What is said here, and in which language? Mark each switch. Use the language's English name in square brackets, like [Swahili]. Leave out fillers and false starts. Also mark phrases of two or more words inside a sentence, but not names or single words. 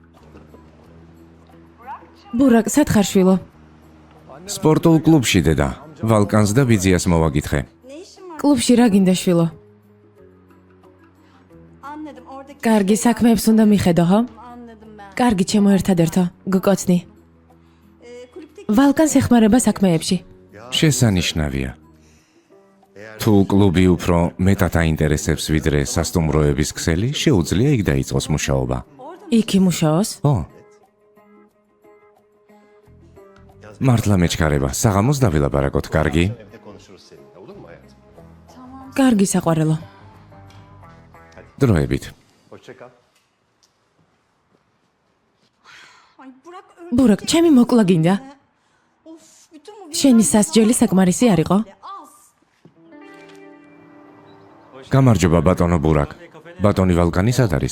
[Georgian] სპორტულ კლუბში დედა. ვალკანს და ბიძიას მოვაკითხე. [Turkish] Ne işin var? [Georgian] კლუბში რა გინდა შვილო? [Turkish] Anladım. Oradaki [Georgian] კარგი საქმეებს უნდა მიხედო, ხო? [Turkish] anladım ben. [Georgian] კარგი ჩემო ერთადერთო, გკოცნი. [Turkish] Kulüpteki [Georgian] ვალკანს ეხმარება საქმეებში. შესანიშნავია. თუ კლუბი უფრო მეტად აინტერესებს ვიდრე სასტუმროების ქსელი, შეუძლია იქ დაიწყოს მუშაობა. იქ იმუშაოს? ო. მართლა მეჩქარება, საღამოს დავილაპარაკოთ, კარგი? კარგი საყვარელო. დროებით. [Turkish] Ay Burak [Georgian] ბურაკ, ჩემი მოკლა გინდა? [Turkish] Of bütün bu [Georgian] შენი სასჯელი საკმარისი არ იყო? [Turkish] az. [Georgian] გამარჯობა ბატონო ბურაკ. ბატონი ვალკანი სად არის?